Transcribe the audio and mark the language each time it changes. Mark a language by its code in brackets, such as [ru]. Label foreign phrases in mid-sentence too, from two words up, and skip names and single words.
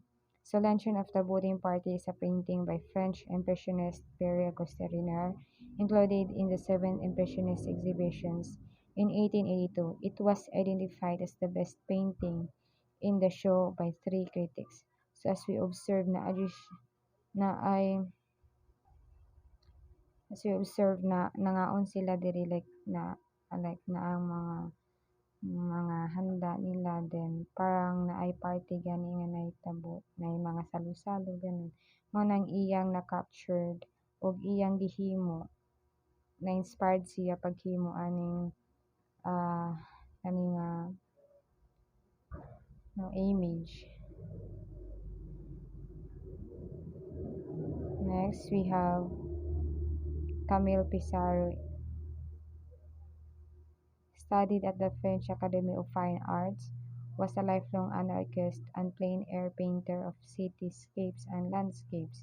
[en] So Lantern of the Boating Party is a painting by French Impressionist Pere Auguste Renoir, included in the 7 Impressionist exhibitions. In 1882, it was identified as the best painting in the show by 3 critics. So as we observe [ceb] na ay [en] as we observe [ceb] na nangaon sila diri like na ang mga mga handa nila din parang naay party gani nga nahitabo nay mga salo-salo ganon mao nang iyang na-captured ug iyang gihimo na-inspired siya paghimo aning ah kani nga no image. [en] Next we have Camille Pissarro. Studied at the French Academy of Fine Arts, was a lifelong anarchist and plein air painter of cityscapes and landscapes.